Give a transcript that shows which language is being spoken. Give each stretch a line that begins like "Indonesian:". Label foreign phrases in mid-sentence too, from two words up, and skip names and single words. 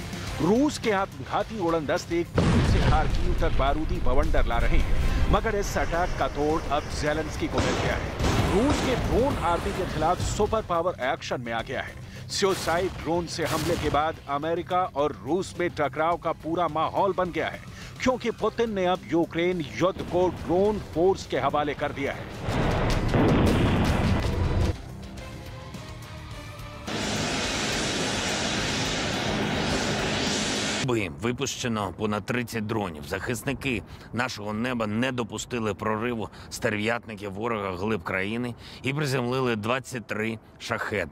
Hindi: रूस के आत्मघाती उड़न दस्ते से खार्किव तक बारूदी बवंडर ला रहे हैं, मगर इस अटैक का तोड़ अब ज़ेलेंस्की को मिल गया है। रूस के
English: drone army
Hindi: के खिलाफ
English: super power
Hindi: एक्शन में आ गया है।
English: suicide drone
Hindi: से हमले के बाद अमेरिका और रूस में टकराव का पूरा माहौल बन गया है, क्योंकि पुतिन ने अब यूक्रेन युद्ध को
English: drone force
Hindi: के हवाले कर दिया है।
Ukrainian: Випущено понад 30 дронів. Захисники нашого неба не допустили прориву стерв'ятників ворога глиб країни і приземлили 23 шахеда.